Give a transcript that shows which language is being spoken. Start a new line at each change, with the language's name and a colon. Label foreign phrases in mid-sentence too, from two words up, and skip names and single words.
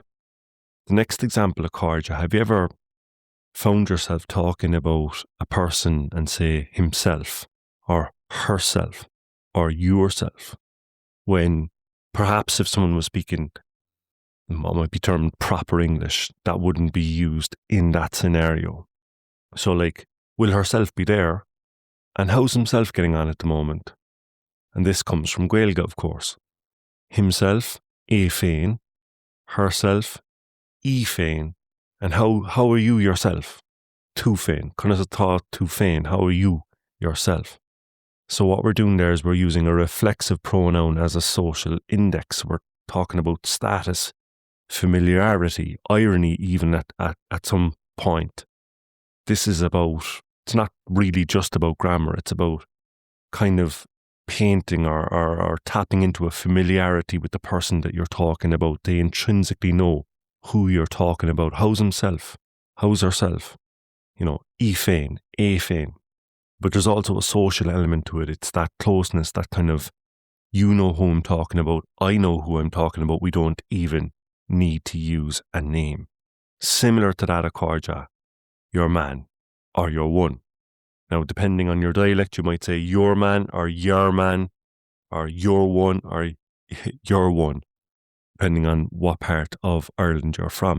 English: The next example of Gaeilge, have you ever found yourself talking about a person and say himself or herself or yourself, when perhaps if someone was speaking what might be termed proper English, that wouldn't be used in that scenario? So like, will herself be there? And how's himself getting on at the moment? And this comes from Gaeilge, of course. Himself,
Irish: é féin. Herself, í féin.
English: And how are you yourself?
Irish: Tú féin. Conas atá tú féin.
English: How are you yourself? So what we're doing there is we're using a reflexive pronoun as a social index. We're talking about status, familiarity, irony even at some point. This is about, it's not really just about grammar, it's about kind of painting or tapping into a familiarity with the person that you're talking about. They intrinsically know who you're talking about. How's himself? How's herself? You know,
Irish: í féin, é féin.
English: But there's also a social element to it. It's that closeness, that kind of, you know who I'm talking about, I know who I'm talking about. We don't even need to use a name. Similar to that of Gaeilge, your man or your one. Now, depending on your dialect, you might say your man or your one or your one, depending on what part of Ireland you're from.